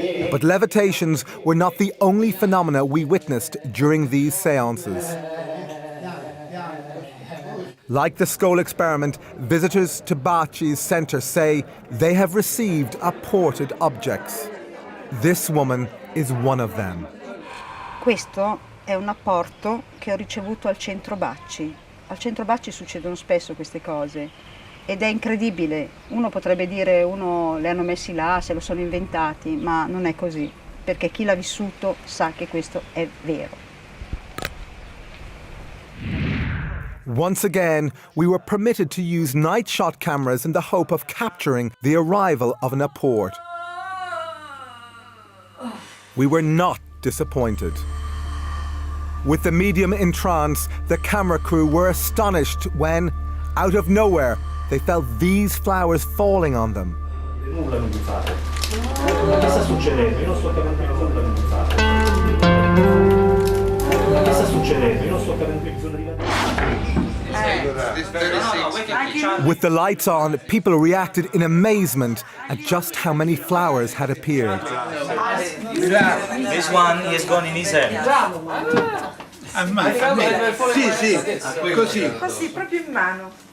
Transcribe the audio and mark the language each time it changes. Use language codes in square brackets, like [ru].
[en] But levitations were not the only phenomena we witnessed during these seances. Like the Skål experiment, visitors to Bacci's centre say they have received apported objects. This woman is one of them. [it] Questo è un apporto che ho ricevuto al centro Bacci. Al centro Bacci succedono spesso queste cose ed è incredibile. Uno potrebbe dire uno le hanno messi là, se lo sono inventati, ma non è così, perché chi l'ha vissuto sa che questo è vero. [en] Once again, we were permitted to use night shot cameras in the hope of capturing the arrival of an apport. We were not disappointed. With the medium in trance, the camera crew were astonished when, out of nowhere, they felt these flowers falling on them. [it] Che sta succedendo? Io non sto capendo nulla di fare. Che sta succedendo? Io non sto capendo nulla. [en] With the lights on, people reacted in amazement at just how many flowers had appeared. This one is gone in his hand. [it] Così, proprio in mano.